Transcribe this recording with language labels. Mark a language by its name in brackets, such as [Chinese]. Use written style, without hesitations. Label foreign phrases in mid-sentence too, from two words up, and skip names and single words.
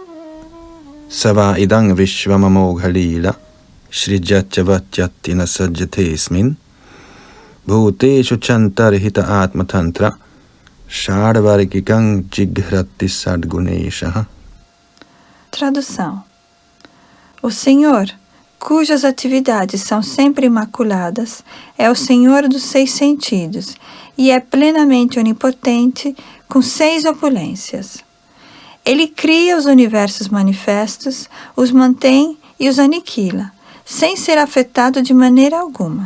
[Sanskrit] सव इदं विश्वममोघ लीला, सृजत्यवत्यतिन सज्जतेस्मिन्, भूतेषु चान्तर्हित आत्मतन्त्र, षड्वर्गिकं जिघ्रति सद्गुणेशः. [Portuguese] Tradução. O Senhor, cujas atividades são sempre imaculadas, é o Senhor dos 6 sentidos e é plenamente onipotente, com 6 opulências. Ele cria os universos manifestos, os mantém e os aniquila, sem ser afetado de maneira alguma.